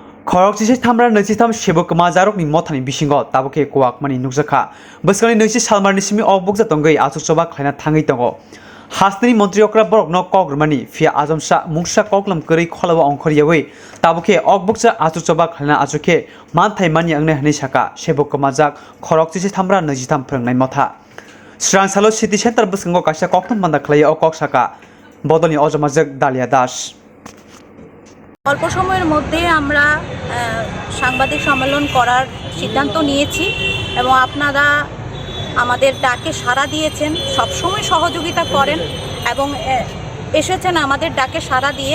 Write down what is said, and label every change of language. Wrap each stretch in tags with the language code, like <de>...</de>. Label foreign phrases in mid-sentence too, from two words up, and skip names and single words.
<trp>खरकचिसे थामरा नैजिथाम सेबक माजारकनि मथानि बिसिंगो ताबुके कवाकमानि नुकजाखा बोसोरनि 20 सालमारनि सिमि अकबक जातंगै आचुचबा खायना थाङै दङ हासनि मन्त्रि अक्रा बरकनो कग्रमानि फिया आजमसा मुंसा कक्लम करै खलाव अंखरियावै ताबुके अकबकजा आचुचबा खायना आचुके मानथाय मानि आंने हनै साका सेबक माजाक खरकचिसे थामरा नैजिथाम फोरोंनाय मथा स्रांसालो</trp> <en>city centre</en> <trp>बोसंगो कासा कक्तम बान्दा खालायो अकक साका बदलनि अजमाजक दालिया दास</trp> <bn>অল্প সময়ের মধ্যে আমরা সাংবাদিক সম্মেলন করার সিদ্ধান্ত নিয়েছি এবং আপনারা আমাদের ডাকে সাড়া দিয়েছেন, সবসময় সহযোগিতা করেন এবং এসেছেন আমাদের ডাকে সাড়া দিয়ে।</bn>